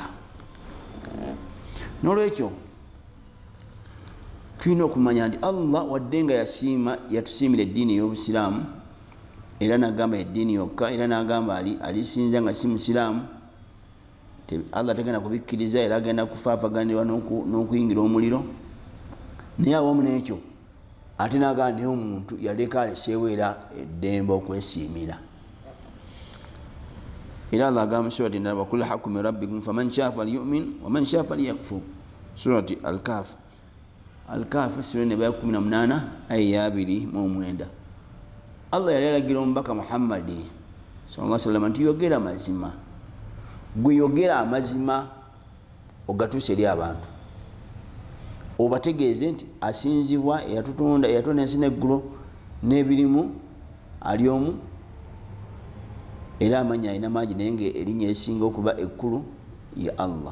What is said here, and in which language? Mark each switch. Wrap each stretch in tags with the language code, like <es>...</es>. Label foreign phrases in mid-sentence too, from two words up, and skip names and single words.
<lg>N'olwekyo tulina okumanya nti Allah wadde nga yatusiimira eddiini y'Obusiraamu, era n'agamba eddiini yokka, era n'agamba alisinza nga si Musiraamu, Allah tegenda kubikkiriza, era agenda kufaafaganirwa n'okuyingira omuliro. Naye awamu n'ekyo ate n'agamba naye omuntu yaleka aleseewo era eddembe okwesiimira. Era Allah agamba mu surati endala,</lg> <ar>وكل حق من ربكم فمن شاء فليؤمن ومن شاء فليكفر.</ar> <lg>Surati Al-Kahf. Al-Kahf sura ne baya 18 aya 2:9. Allah yali alagira omubaka Muhammad</lg> <ar>صلى الله عليه وسلم</ar> <lg>nti yogera amazima, gwe yogera amazima ogatuuse eri abantu, obategeeze nti asinzibwa eyatutonda ensi n'eggulu n'ebirimu ali omu, era amanya alina mangi, naye nga erinnya erisinga okuba ekkulu ye Allah.</lg>